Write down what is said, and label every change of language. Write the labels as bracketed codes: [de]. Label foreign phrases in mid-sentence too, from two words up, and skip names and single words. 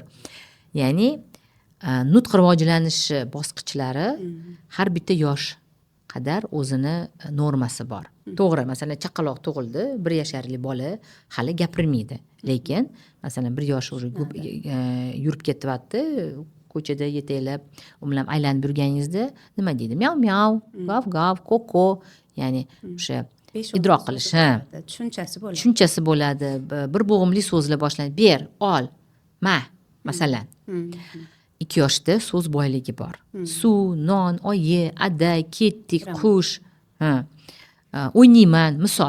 [uz] Ya'ni nutq rivojlanishi bosqichlari har bitta yosh qadar o'zini normasi bor. To'g'ri, masalan, chaqaloq tug'ildi, 1 yasharli bola hali gapirmaydi. Lekin, masalan, 1 yosh yurib ketyapti, ko'chada yetaklab, u bilan aylanib yurganingizda nima deydi? Miyav-miyav, gav-gav, koko, ya'ni o'sha idroq qilish, tushunchasi bo'ladi. Bir bo'g'imli so'zlar boshlanadi. Ber, ol, ma, masalan. 2 yoshda so'z boyligi bor. Suv, non, oyi, ada, ketdik, qush, o'ynayman, misol.